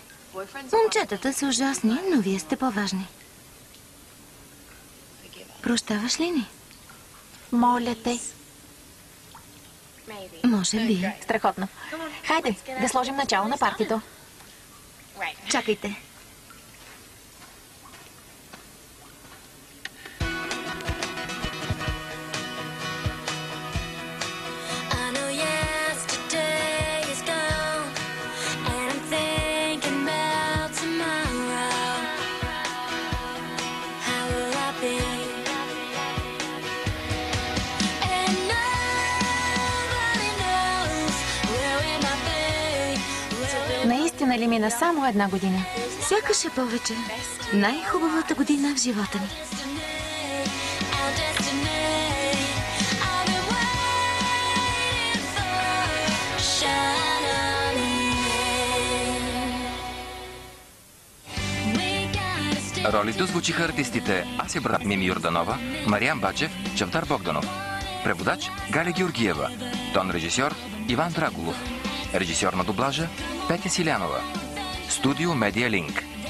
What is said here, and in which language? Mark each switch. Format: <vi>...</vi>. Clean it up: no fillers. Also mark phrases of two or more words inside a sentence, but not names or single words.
<bg>Момчетата са ужасни, но вие сте по-важни. Прощаваш ли ни? Моля те. Може би. Страхотно. Хайде, да сложим начало на партито. Чакайте.</bg> <en>I know yesterday is gone, and I'm thinking about tomorrow. How will I be? And nobody knows where we might be.</en> <bg>Наистина ли мина само една година? Сякаш е повече. Най-хубавата година в живота ни.</bg> <en>Our destiny. I've been waiting for shine on me. We gotta stay.</en> <bg>Ролите озвучиха артистите Ася брат Мими Йорданова, Мариан Бачев, Чавдар Богданов. Преводач Галя Георгиева. Тон режисьор Иван Драгулов. Режисьор на дублажа Петя Силянова. Студио Медиа Линк.</bg>